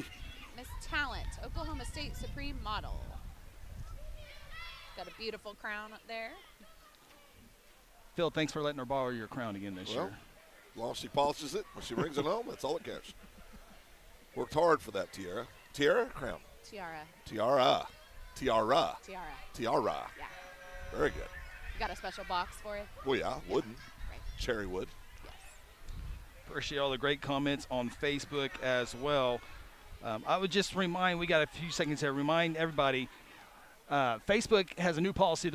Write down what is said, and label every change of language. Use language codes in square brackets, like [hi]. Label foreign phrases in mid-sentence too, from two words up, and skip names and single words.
[en] Miss Talent, Oklahoma State Supreme Model. Got a beautiful crown up there. Phil, thanks for letting her borrow your crown again this Well, year. as long as she polishes it when she brings it home, that's all that counts. Worked hard for that tiara. Tiara? Crown. Tiara. Tiara. Tiara. Tiara. Tiara. Yeah. Very good. You got a special box for it? Well, yeah, wooden. Right. Cherry wood. Yes. Appreciate all the great comments on Facebook as well. I would just remind, we got a few seconds here, remind everybody, Facebook has a new policy.